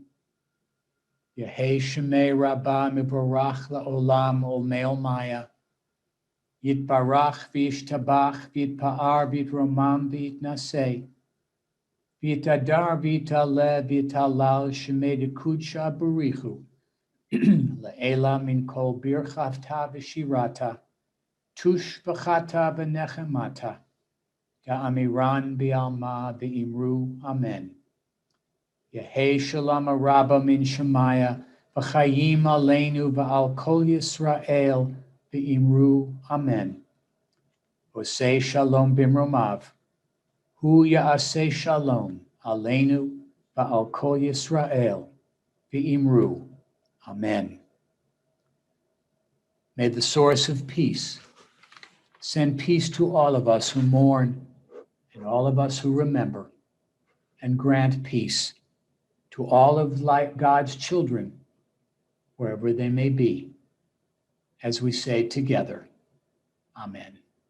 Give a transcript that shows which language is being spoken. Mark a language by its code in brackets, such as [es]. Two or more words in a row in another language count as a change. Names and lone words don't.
[arc] יהא שמיה רבא מברך לעלם ולעלמי עלמיא, יתברך וישתבח ויתפאר ויתרומם ויתנשא, ויתהדר ויתעלה ויתהלל שמיה דקודשא בריך הוא, לעלא מן כל ברכתא ושירתא, תשבחתא ונחמתא, דאמירן בעלמא ואמרו. אמן. יהא שלמא רבא מן שמיא, וחיים עלינו ועל כל ישראל ואמרו. אמן. [he] עושה שלום במרומיו, הוא יעשה שלום עלינו ועל כל ישראל ואמרו. Amen. [en] May the source of peace send peace to all of us who mourn and all of us who remember, and grant peace to all of God's children, wherever they may be, as we say together, Amen.